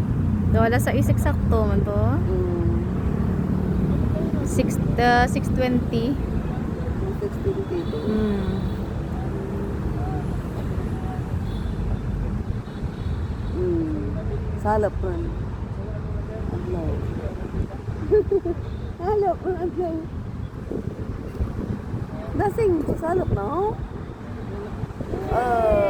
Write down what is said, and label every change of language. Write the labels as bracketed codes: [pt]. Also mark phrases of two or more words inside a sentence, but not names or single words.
[ceb] Wala sa isik-sakto man to. 6:20. 16 dito. Salap man. Adlaw. Salap man adlaw. Dasing salap na oh.